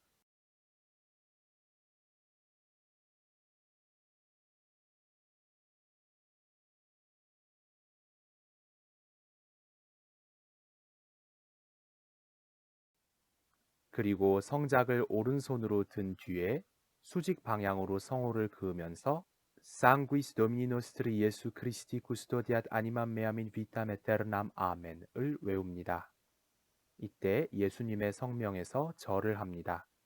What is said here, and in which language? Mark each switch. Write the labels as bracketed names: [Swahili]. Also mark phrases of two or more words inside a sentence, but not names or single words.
[Korean] 그리고 성작을 오른손으로 든 뒤에 수직 방향으로 성호를 그으면서 [Latin] Sanguis Domini Nostri Jesu Christi Custodiat Animam Meam in Vitam Aeternam Amen을 외웁니다. [Korean] 이때 예수님의 성명에서 절을 합니다.